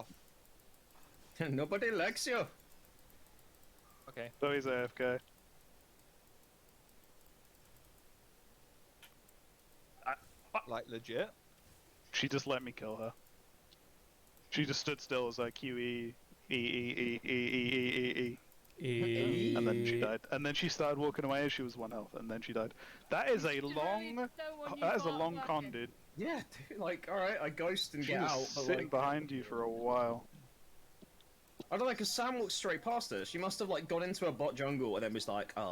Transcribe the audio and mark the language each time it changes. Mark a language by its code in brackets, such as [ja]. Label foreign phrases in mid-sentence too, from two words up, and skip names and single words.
[en] Nobody likes you. Okay. So he's AFK. Like legit. She just let me kill her. She just stood still as like Q E E E E E E E E, and then she died. And then she started walking away as she was 1 health, and then she died. That is a long. That is a long con, dude. Yeah, dude, like, alright, I ghost and She get was out, but sitting like... behind you for a while. I don't know, because Sam walked straight past her. She must have, like, gone into a bot jungle and then was like, oh.